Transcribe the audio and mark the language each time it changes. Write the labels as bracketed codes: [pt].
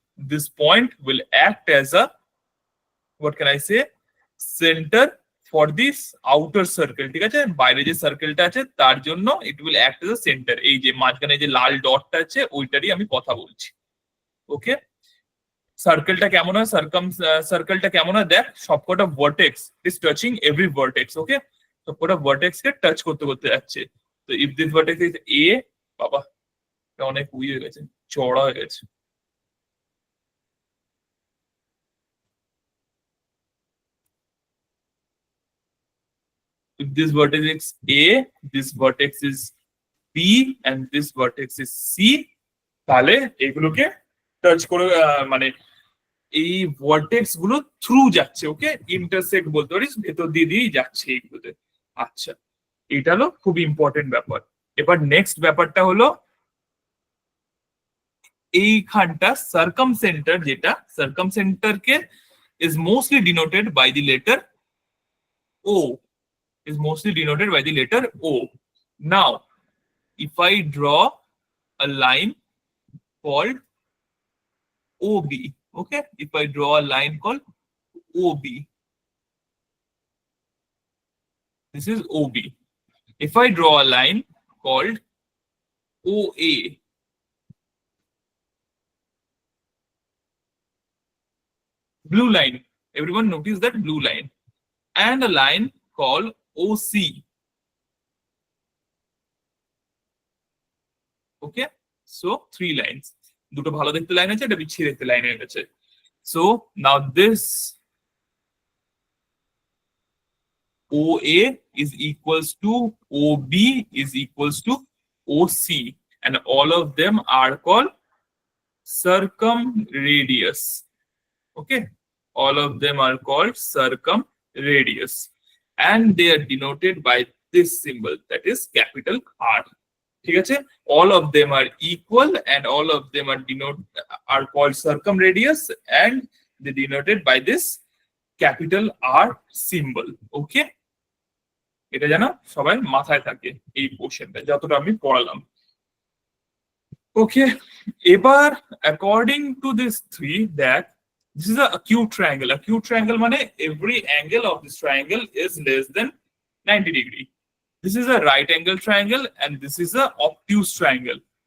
[en] This point will act as a, what can I say, center for this outer circle. [bn] ঠিক আছে, বাইরে যে সার্কেলটা আছে তার জন্য [en] it will act as a center. [bn] এই যে মাঝখানে যে লাল ডটটা আছে ওইটারই আমি কথা বলছি। ওকে, সার্কেলটা কেমন হয়? সার্কেলটা কেমন হয়? দেখ সবকটা vertex [en] Is touching every vertex. [bn] ওকে, সবকটা ভার্টেক্স কে টাচ করতে করতে যাচ্ছে। তো if this vertex is a, বাবা এটা অনেক উই হয়ে গেছে, চড়া হয়ে গেছে। [en] If this vertex is A, this vertex is B, and this vertex is C, [bn] তাহলে এগুলোকে টাচ করে মানে এই ভার্টেক্স গুলো থ্রু যাচ্ছে। ওকে, ইন্টারসেক্ট বলতে পারিস, ভেতর দিয়ে দিয়েই যাচ্ছে এইগুলোতে। আচ্ছা, এটা হলো খুব ইম্পর্টেন্ট ব্যাপার। এবার নেক্সট ব্যাপারটা হলো এইখানটা সার্কাম সেন্টার, যেটা circum সেন্টারকে [en] is mostly denoted by the letter O. Is mostly denoted by the letter O. Now, if I draw a line called OB, okay? If I draw a line called OB, this is OB. If I draw a line called OA, blue line, everyone notice that blue line, and a line called OC. Okay, so 3 lines. [bn] দুটো ভালো দেখতে line আছে, একটা বিচ্ছিরি দেখতে line হয়ে গেছে। [en] So now this OA is equals to OB is equals to OC, and all of them are called circumradius. Okay, all of them are called circumradius, and they are denoted by this symbol, that is capital R. [bn] ঠিক আছে, [en] all of them are equal and all of them are called circumradius, and they denoted by this capital R symbol. [bn] Okay, এটা যেন সবাই মাথায় থাকে এই পোর্শনটা যতটা আমি পড়ালাম। [en] okay, [bn] এবার [en] according to this three, that this is a acute triangle. Acute triangle [bn] মানে [en] every angle of this triangle is less than 90 degree. This is a right angle triangle and this is a obtuse triangle.